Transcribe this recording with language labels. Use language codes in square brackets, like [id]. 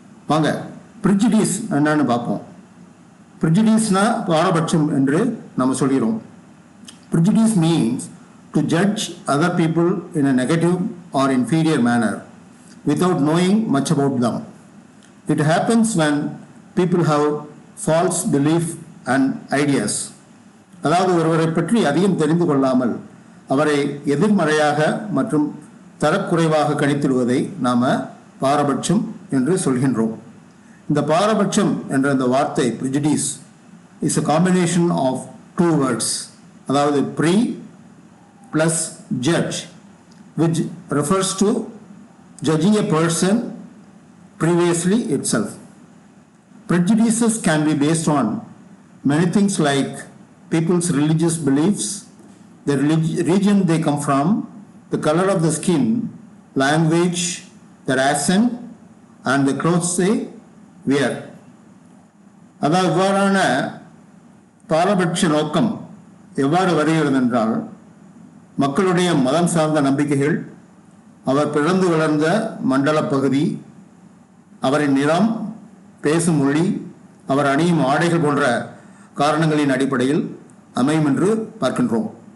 [ta] வாங்க ப்ரிஜுடிஸ் என்னன்னு பார்ப்போம். ப்ரிஜுடிஸ்னா பாரபட்சம் என்று நம்ம சொல்கிறோம். [en] Prejudice means to judge other people in a negative or inferior manner without knowing much about them. It happens when people have false belief and ideas. [ta] அதாவது ஒருவரை பற்றி அதிகம் தெரிந்து கொள்ளாமல் அவரை எதிர்மறையாக மற்றும் தரக்குறைவாக கணித்திடுவதை நாம் பாரபட்சம் என்று சொல்கின்றோம். இந்த பாரபட்சம் என்ற இந்த வார்த்தை [en] Prejudice is a combination of two words, அதாவது pre plus judge, which refers to judging a person previously itself. Prejudices can be based on many things like people's religious beliefs, the region they come from, the color of the skin, language, their accent, and the clothes they wear. [ta] அதாவது இவ்வாறான பாரபட்ச நோக்கம் எவ்வாறு வருகிறது என்றால், மக்களுடைய மதம் சார்ந்த நம்பிக்கைகள், அவர் பிறந்து வளர்ந்த மண்டல பகுதி, அவரின் நிறம், பேசும் மொழி, அவர் அணியும் ஆடைகள் போன்ற காரணங்களின் அடிப்படையில் அமையும் என்று பார்க்கின்றோம்.